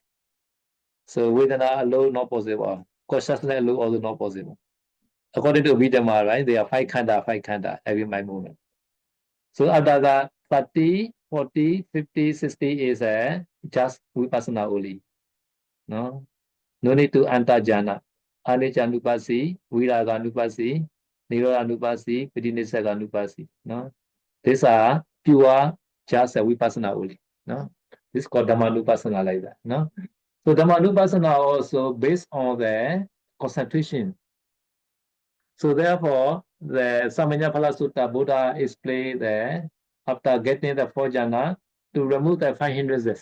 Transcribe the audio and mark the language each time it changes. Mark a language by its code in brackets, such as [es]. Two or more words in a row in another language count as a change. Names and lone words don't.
[en] So Vedana alone not possible. Consciousness alone also not possible. According to Vidama, right, they are 5 khandha, every mind movement. So after that, 30, 40, 50, 60 is just Vipassana only. No need to enter jhana. [pi] Anicca Nupassi, Viraga Nupassi, Nirodha Nupassi, Pitinissaga Nupassi. [en] No? These are pure just Vipassana only. No? This is called [pi] Dhamma Nupassana [en] like that. No? So [pi] Dhamma Nupassana [en] also based on the concentration. So therefore, the Samanyaphala Sutta, Buddha explained that after getting the 4 jhana, to remove the 5 hindrances.